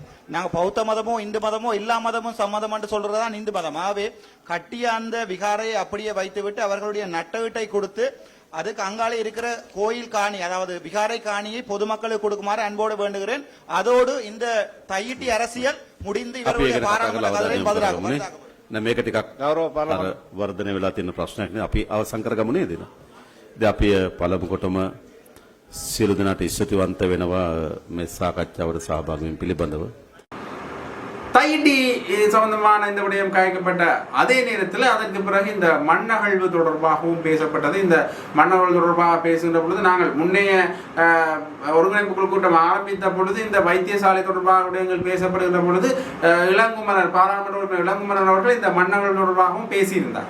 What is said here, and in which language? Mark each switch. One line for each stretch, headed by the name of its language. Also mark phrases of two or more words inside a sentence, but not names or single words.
Tamil: நாங்கள் பௌத்த மதமோ இந்து மதமோ எல்லா மதமும் சம்மதம் என்று சொல்றதுதான் இந்து மதம். ஆகவே கட்டிய அந்த விகாரையை அப்படியே வைத்துவிட்டு அவர்களுடைய நட்டவீட்டை கொடுத்து அதுக்கு அங்காலே இருக்கிற கோயில் காணி, அதாவது விகாரை காணியை பொதுமக்களுக்கு கொடுக்குமாறு அன்போடு வேண்டுகிறேன். அதோடு இந்த தையிட்டி அரசியல் முடிந்து இவருடைய பாராளுமன்ற கதவை பதிலாகும்.
Sinhala: මේක ටිකක් වර්ධනය වෙලා තියෙන ප්‍රශ්නයක් නේ. අපි අවසන් කරගමු නේද? දැන් අපි පළමු කොටම සියලු දෙනාට ස්තුතිවන්ත වෙනවා මේ සාකච්ඡාවට සහභාගී වීම පිළිබඳව.
Tamil: தையிட்டி சம்பந்தமான இந்த விடயம் காய்க்கப்பட்ட அதே நேரத்தில் அதற்கு பிறகு இந்த மண்ணகழ்வு தொடர்பாகவும் பேசப்பட்டது. இந்த மண்ணகழ்வு தொடர்பாக பேசுகின்ற பொழுது நாங்கள் முன்னைய ஒருங்கிணைப்பு குழு கூட்டம் ஆரம்பித்த பொழுது இந்த வைத்தியசாலை தொடர்பாக விடயங்கள் பேசப்படுகின்ற பொழுது இளங்குமரன் பாராளுமன்ற உறுப்பினர் இளங்குமரன் அவர்கள் இந்த மண்ணகழ்வு தொடர்பாகவும் பேசியிருந்தார்.